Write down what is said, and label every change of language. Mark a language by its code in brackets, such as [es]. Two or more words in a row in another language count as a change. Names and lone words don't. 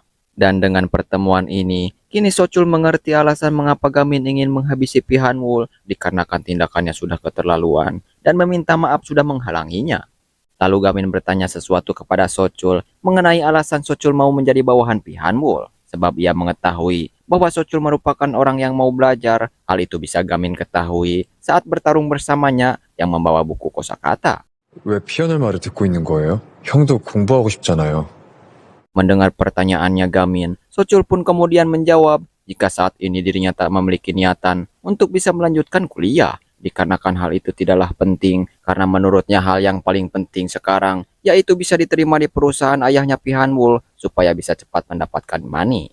[id] Dan dengan pertemuan ini, kini Socul mengerti alasan mengapa Gamin ingin menghabisi Pihanwul dikarenakan tindakannya sudah keterlaluan dan meminta maaf sudah menghalanginya. Lalu Gamin bertanya sesuatu kepada Socul mengenai alasan Socul mau menjadi bawahan Pihanwul. Sebab ia mengetahui bahwa Socul merupakan orang yang mau belajar. Hal itu bisa Gamin ketahui saat bertarung bersamanya yang membawa buku kosakata. [ko] 왜 피아노 말을 듣고 있는 거예요? 형도 공부하고 싶잖아요. [id] Mendengar pertanyaannya Gamin, Socul pun kemudian menjawab jika saat ini dirinya tak memiliki niatan untuk bisa melanjutkan kuliah. Dikarenakan hal itu tidaklah penting karena menurutnya hal yang paling penting sekarang yaitu bisa diterima di perusahaan ayahnya Pihanwul supaya bisa cepat mendapatkan money.